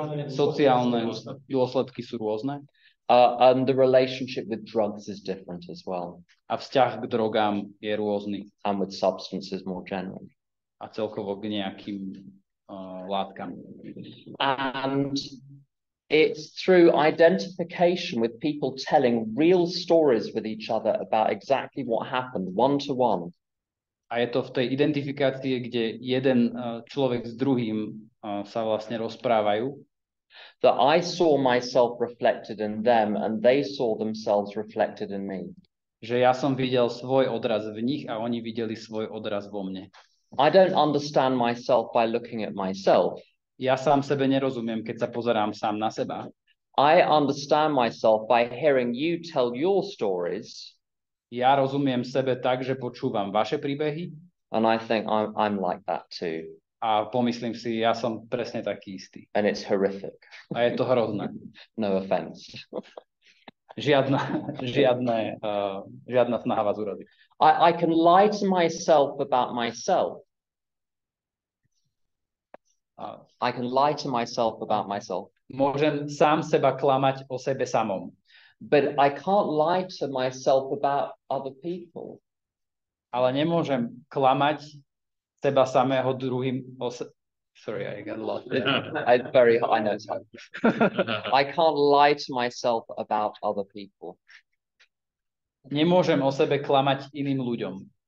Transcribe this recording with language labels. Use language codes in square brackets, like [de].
[sk] Sociálne dôsledky sú rôzne. [en] And the relationship with drugs is different as well. [sk] A vzťah k drogám je rôzny. [en] And with substances more generally. [sk] A celkovo k nejakým látkam. [en] And it's through identification with people telling real stories with each other about exactly what happened, one to one. [sk] A je to v tej identifikácii, kde jeden človek s druhým sa vlastne rozprávajú. [en] That I saw myself reflected in them and they saw themselves reflected in me. [sk] Že ja som videl svoj odraz v nich a oni videli svoj odraz vo mne. [en] I don't understand myself by looking at myself. [sk] Ja sám sebe nerozumiem, keď sa pozerám sám na seba. [en] I understand myself by hearing you tell your stories. [sk] Ja rozumiem sebe tak, že počúvam vaše príbehy. [en] And I think I'm like that too. [sk] A pomyslím si, ja som presne taký istý. [en] And it's horrific. [sk] A je to hrozné. [en] No offense. [sk] Žiadna snaha vás uraziť. [en] I can lie to myself about myself. I can lie to myself about myself. [sk] Môžem sám seba klamať o sebe samom. [en] But I can't lie to myself about other people. [sk] Ale nemôžem klamať seba samého druhým [en] Sorry, I got lost. I know it's hard. I can't lie to myself about other people. [sk] Nemôžem o sebe klamať iným ľuďom.